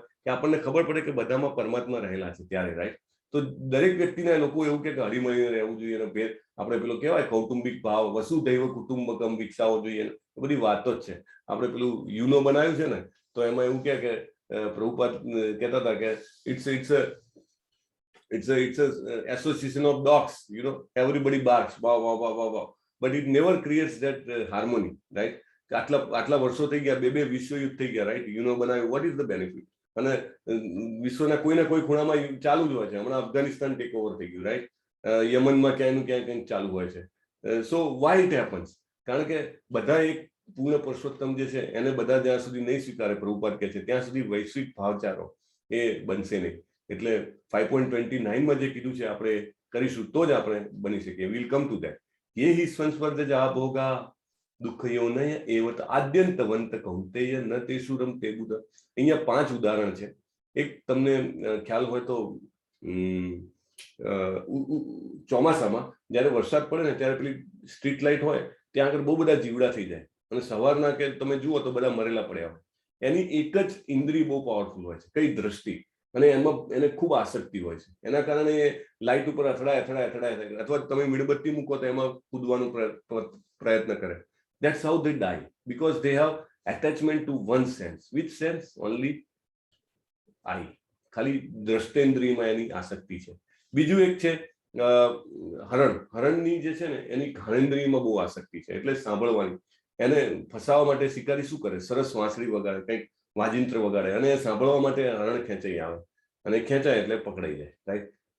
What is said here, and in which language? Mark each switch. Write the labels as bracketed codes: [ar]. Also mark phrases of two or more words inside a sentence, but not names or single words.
[gu] કે આપણને ખબર પડે કે બધામાં પરમાત્મા રહેલા છે ત્યારે, રાઈટ? તો દરેક વ્યક્તિના લોકો એવું કે હળીમળીને રહેવું જોઈએ અને ભેદ આપણે પેલો કહેવાય કૌટુંબિક ભાવ, [sa] वसुधैव कुटुम्बकम् [gu] વિકસાવવો જોઈએ, બધી વાતો જ છે. આપણે પેલું યુનો બનાવ્યું છે ને, તો એમાં એવું કે પ્રભુપાદ કહેતા હતા કે [en] it's a association of dogs, everybody barks, wow wow wow wow wow, but it never creates that harmony, right? [gu] આટલા વર્ષો થઈ ગયા, બે વિશ્વયુદ્ધ થઈ ગયા, રાઈટ? બનાવ્યું, [en] what is the benefit? [gu] અને વિશ્વના કોઈને કોઈ ખૂણામાં ચાલુ જ હોય છે. હમણાં અફઘાનિસ્તાન [en] take over [gu] થઈ ગયું, રાઈટ? યમનમાં ક્યાંયનું ક્યાંય કંઈક ચાલુ હોય છે. [en] So why it happens? [gu] કારણ કે બધા એક પૂર્ણ પુરુષોત્તમ જે છે એને બધા જ્યાં સુધી નહીં સ્વીકારે, પ્રભુપાદ કહે છે, ત્યાં સુધી વૈશ્વિક ભાવચારો એ બનશે નહીં. એટલે 5.29માં જે કીધું છે આપણે કરીશું તો જ આપણે બની શકીએ. [en] will come to that. [sa] ये ही संस्पर्ध जा भोगा दुखयो नय एवत आद्यंतवंत कौंतेय न तेषुरम ते बुध. [gu] અહીંયા 5 ઉદાહરણ છે. એક તમને ખ્યાલ હોય તો ચોમાસામાં જયારે વરસાદ પડે ને ત્યારે પેલી સ્ટ્રીટ લાઇટ હોય ત્યાં આગળ બહુ બધા જીવડા થઈ જાય અને સવારના કે તમે જુઓ તો બધા મરેલા પડ્યા હોય. એની એક જ ઇન્દ્રિય બહુ પાવરફુલ હોય છે, કઈ દ્રષ્ટિ, અને એમાં એને ખૂબ આસક્તિ હોય છે. એના કારણે એ લાઇટ ઉપર અથડાય, અથવા તમે મીણબત્તી મૂકો તો એમાં કૂદવાનો પ્રયત્ન કરે. [en] That's how they die, because they have attachment to one sense. Which sense? Only eye. [gu] ખાલી દ્રષ્ટેન્દ્રિયમાં એની આસક્તિ છે. બીજું એક છે હરણની જે છે ને એની ઘાણેન્દ્રિયમાં બહુ આસક્તિ છે, એટલે સાંભળવાની. એને ફસાવવા માટે શિકારી શું કરે? સરસ વાંસળી વગાડે, કંઈક વાજિંત્ર વગાડે, અને એ સાંભળવા માટે હરણ ખેંચાઈ આવે, અને ખેંચાય એટલે પકડાઈ જાય, રાઈટ.